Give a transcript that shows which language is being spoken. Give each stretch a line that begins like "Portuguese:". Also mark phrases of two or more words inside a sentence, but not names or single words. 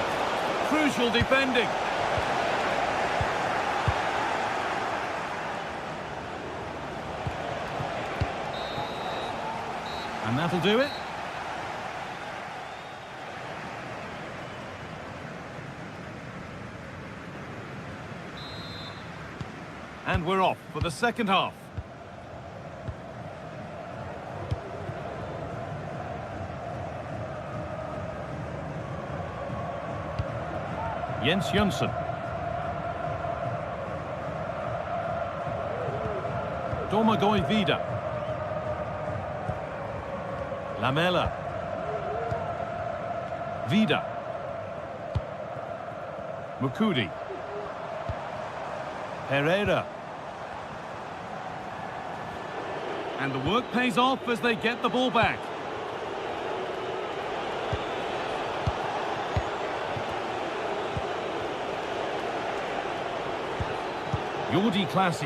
English: Crucial defending. And that'll do it. And we're off for the second half. Jens Jonsson. Domagoj Vida. Lamela. Vida. Mukudi. Pereira. And the work pays off as they get the ball back. Jordi Classy.